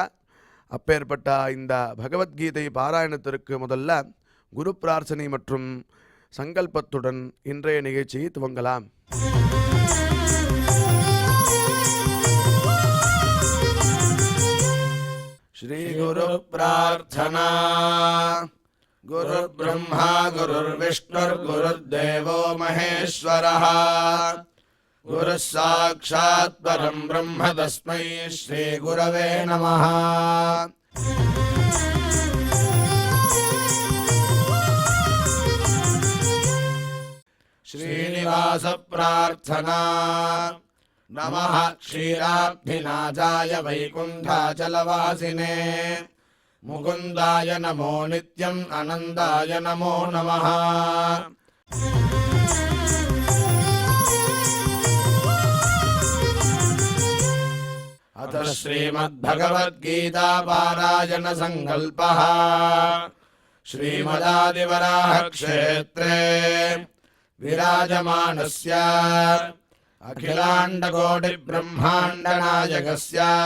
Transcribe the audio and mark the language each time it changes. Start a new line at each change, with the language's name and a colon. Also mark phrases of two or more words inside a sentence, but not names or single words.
Tamil: அப்பேற்பட்ட இந்த பகவத்கீதை பாராயணத்திற்கு முதல்ல குரு பிரார்த்தனை மற்றும் சங்கல்பத்துடன் இன்றைய நிகழ்ச்சியை துவங்கலாம்.
Sanskrit: श्री गुरु प्रार्थना. गुरु ब्रह्मा गुरुर् विष्णुर् गुरुर्देवो महेश्वरः गुरु साक्षात् परम् ब्रह्म तस्मै श्री गुरवे नमः. श्रीनिवास प्रार्थना. नमः क्षीराब्धिनाथाय वैकुण्ठाचलवासिने मुकुन्दाय नमो नित्यम् अनन्ताय नमो नमः. अथ श्रीमद्भगवद्गीता पारायण संकल्पः. श्रीमदादिवराह क्षेत्रे विराजमानस्य अखिलाण्डकोटि ब्रह्माण्ड नायकस्य